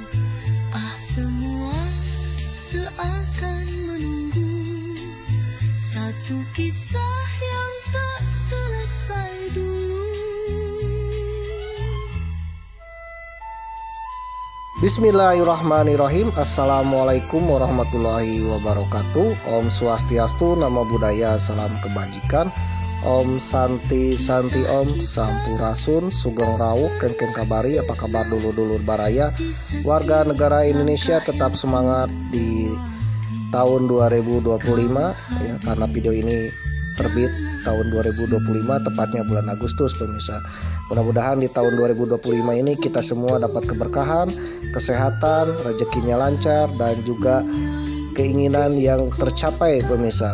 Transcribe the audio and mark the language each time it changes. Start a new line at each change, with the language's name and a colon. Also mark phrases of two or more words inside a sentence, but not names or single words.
Indonesian: Ah semua seakan menunggu satu kisah yang tak selesai dulu.
Arabic: بسم الله الرحمن الرحيم. السلام عليكم ورحمة الله وبركاته.
Sanskrit: Om Swastiastu,
Pali: Namo Buddhaya,
Indonesian: salam kebajikan.
Sanskrit: Om Santi Santi Om
Indonesian: Sampurasun,
Javanese: Sugeng Rawuh,
Balinese: Kengkeng Kabari.
Indonesian: Apa kabar dulur-dulur baraya? Warga negara Indonesia tetap semangat di tahun 2025 ya, karena video ini terbit tahun 2025, tepatnya bulan Agustus pemirsa. Mudah-mudahan di tahun 2025 ini kita semua dapat keberkahan, kesehatan, rezekinya lancar, dan juga keinginan yang tercapai pemirsa.